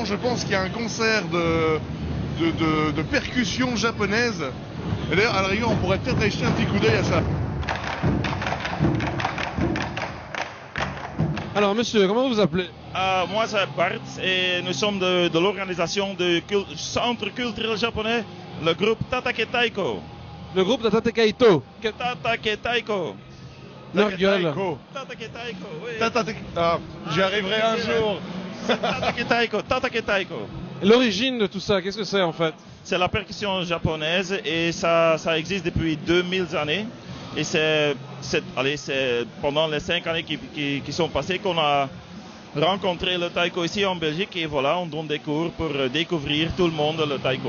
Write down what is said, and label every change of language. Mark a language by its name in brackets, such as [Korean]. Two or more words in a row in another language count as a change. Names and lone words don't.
[French] Je pense qu'il y a un concert de percussions japonaises. Et d'ailleurs, à la rigueur, on pourrait peut-être aller jeter un petit coup d'œil à ça. Alors monsieur, comment vous vous appelez? Moi c'est Bart et nous sommes de l'organisation du Centre culturel japonais, le groupe Tatake Taiko. Le groupe Tatake Kaito. Tatake Taiko. Nurgle. Taiko. Tatake Taiko, oui. Ah, j'y arriverai un jour. Tatake Taiko, Tatake Taiko. L'origine de tout ça, qu'est-ce que c'est en fait? C'est la percussion japonaise et ça existe depuis 2000 années. Et c'est pendant les 5 années qui sont passées qu'on a rencontré le taiko ici en Belgique et voilà, on donne des cours pour découvrir tout le monde le taiko.